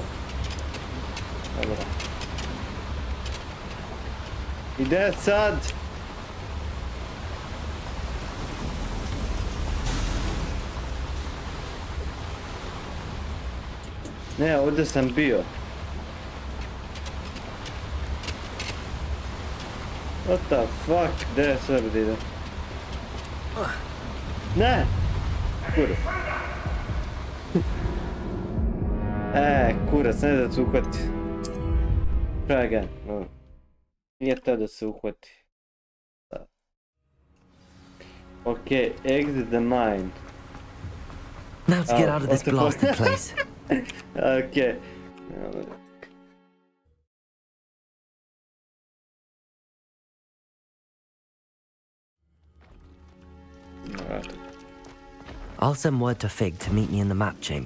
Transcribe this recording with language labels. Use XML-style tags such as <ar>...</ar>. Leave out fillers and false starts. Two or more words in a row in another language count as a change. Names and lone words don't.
<hr>Dobro. Ide sad. Ne, ovdje sam bio.</hr> <en>What the fuck?</en> <hr>Gdje je sve ide? Ne! Kurac. Kurac, ne da se uhvati.</hr> <en>Try again. No.</en> <hr>Nije to da se uhvati.</hr> <en>Ok, exit the mine. Now to get out of this blasted place. Okay. I'll send word to Fig to meet me in the map chamber.</en>